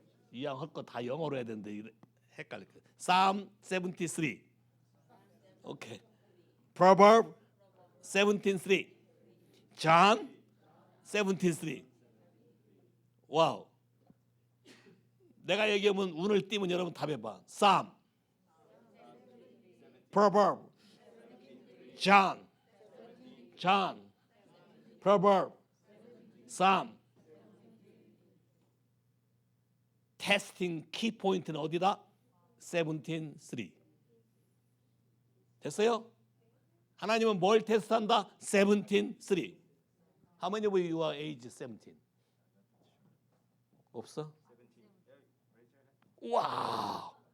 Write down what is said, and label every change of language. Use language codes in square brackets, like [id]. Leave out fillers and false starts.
[ko] 이왕 할 거 다 영어로 해야 되는데 헷갈릴 거야. [en] Psalm 73. 오케이. Proverb 17:3. John 17:3. 와우. [ko] 내가 얘기하면 운을 띄면 여러분 답해봐. [en] Psalm, Proverb, John, Proverb, Psalm. [ko] 테스팅 키 포인트는 어디다? 17:3. 됐어요? 하나님은 뭘 테스트한다? [en] 17:3. How many of you are age 17? [ko] 없어? 와우.